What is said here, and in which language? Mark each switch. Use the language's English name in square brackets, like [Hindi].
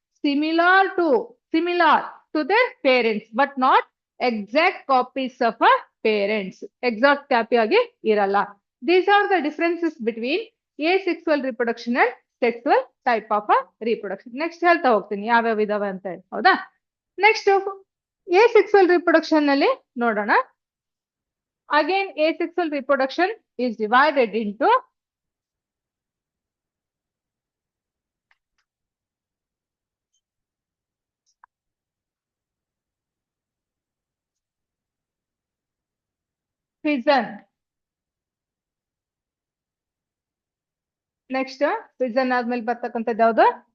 [English] Similar to their parents, but not exact copies of a parents. [Kannada] Exact copy ಆಗಿ ಇರಲ್ಲ. [English] These are the differences between asexual reproduction and sexual type of reproduction. [Kannada] Next ಹೇಳ್ತಾ ಹೋಗ್ತೀನಿ ಯಾವ್ಯಾವ ಇದಾವೆ ಅಂತ ಹೇಳಿ, ಹೌದಾ? ನೆಕ್ಸ್ಟ್ asexual reproduction ನಲ್ಲಿ ನೋಡೋಣ. [English] Again, asexual reproduction is divided into fission. [Kannada] Next, fission ಆದ್ಮೇಲೆ ಬರ್ತಕ್ಕಂಥದ್ದು ಯಾವುದು?